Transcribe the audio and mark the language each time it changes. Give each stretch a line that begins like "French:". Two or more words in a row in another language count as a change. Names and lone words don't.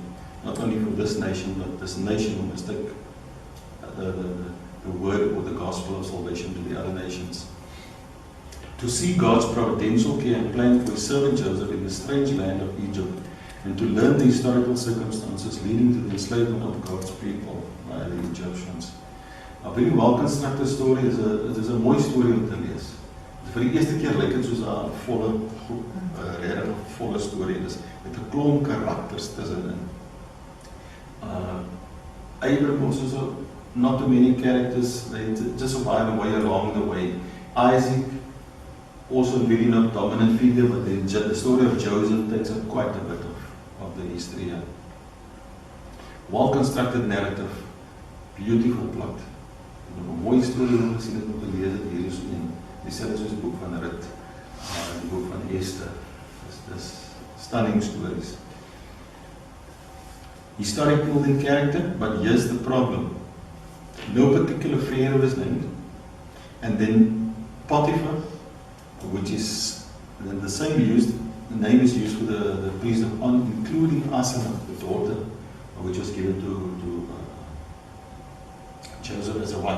English: Not only for this nation, but this nation must take the word or the gospel of salvation to the other nations. To see God's providential care and plan for his servant Joseph in the strange land of Egypt, and to learn the historical circumstances leading to the enslavement of God's people by the Egyptians. A very well-constructed story is a
Afrikaans: mooi story om te lees. Vir die eerste keer lyk dit soos 'n volle storie is met 'n klomp karakters tussenin.
English: Abraham also not too many characters, they just survive the way along the way. Isaac also really not dominant figure, but the story of Joseph takes up quite a bit of the history here. Well-constructed narrative, beautiful plot.
Afrikaans: 'n Mooi storie om te sien het om te lees het hier is in. Dieselfde soos die boek van Rut, die boek van Esther.
English: Dis stunning stories. Historical in character, but here's the problem. No particular pharaoh was named. And then Potiphar, which is then the same name is used for the priest of On, including Asenath, the daughter, which was given to Joseph as a wife.